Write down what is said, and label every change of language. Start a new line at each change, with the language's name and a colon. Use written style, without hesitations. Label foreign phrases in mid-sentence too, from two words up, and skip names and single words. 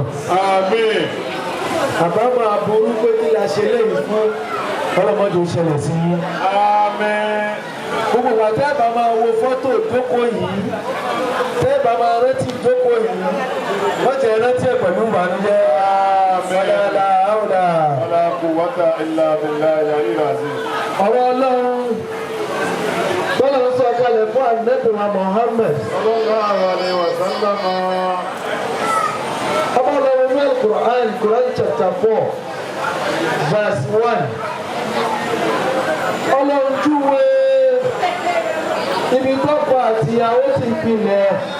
Yoruba: Àmín. Àbámọ̀ aburú pé kí la ṣe léyìí fún ọlọ́mọdé ó ṣẹlẹ̀ sí yín. Àmín. Gbogbo wa tẹ́ bá máa wo fọ́tò ìjókòó yìí, tẹ́ bá máa rántí ìjókòó yìí, wọ́n jẹ́ rántí ẹ̀ pẹ̀lú ìbànújẹ́.
Arabic: ولا قوة إلا بالله العلي العظيم.
Yoruba: Ọ̀rọ̀ Ọlọ́run bọ́lá ń sọ kalẹ̀ fún Ànábì wa Muhammad.
Arabic: صلى الله عليه وسلم.
Yoruba: Ọba lọ́wọ́ ní
English: Quran chapter 4 verse 1.
Yoruba: Ọlọ́run júwe ibi tọ́kọ àti ìyàwó ti pilẹ̀.